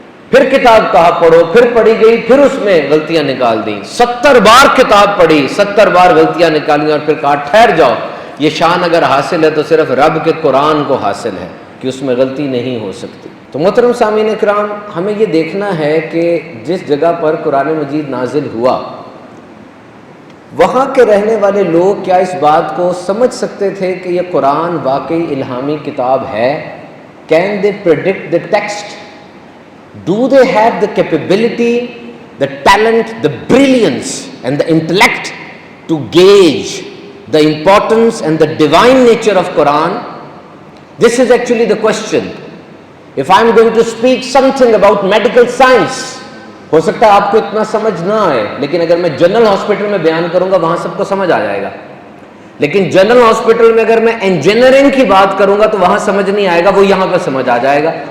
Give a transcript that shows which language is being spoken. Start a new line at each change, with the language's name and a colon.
Urdu: پھر کتاب کہا پڑھو، پھر پڑھی گئی، پھر اس میں غلطیاں نکال دیں۔ 70 بار کتاب پڑھی، 70 بار غلطیاں نکالی، اور پھر کہا ٹھہر جاؤ، یہ شان اگر حاصل ہے تو صرف رب کے قرآن کو حاصل ہے کہ اس میں غلطی نہیں ہو سکتی۔ تو محترم سامعین اکرام، ہمیں یہ دیکھنا ہے کہ جس جگہ پر قرآن مجید نازل ہوا، وہاں کے رہنے والے لوگ کیا اس بات کو سمجھ سکتے تھے کہ یہ قرآن واقعی الہامی کتاب ہے؟
English: Can they predict the text? Do they have the capability, the talent, the brilliance and the intellect to gauge the importance and the divine nature of Quran? This is actually the question. If I am going to speak something about medical science,
Urdu: ہو سکتا ہے آپ کو اتنا سمجھ نہ آئے، لیکن اگر میں جنرل ہاسپٹل میں بیان کروں گا وہاں سب کو سمجھ آ جائے گا۔ لیکن جنرل ہاسپٹل میں اگر میں انجینئرنگ کی بات کروں گا تو وہاں سمجھ نہیں آئے گا، وہ یہاں پہ سمجھ آ جائے گا۔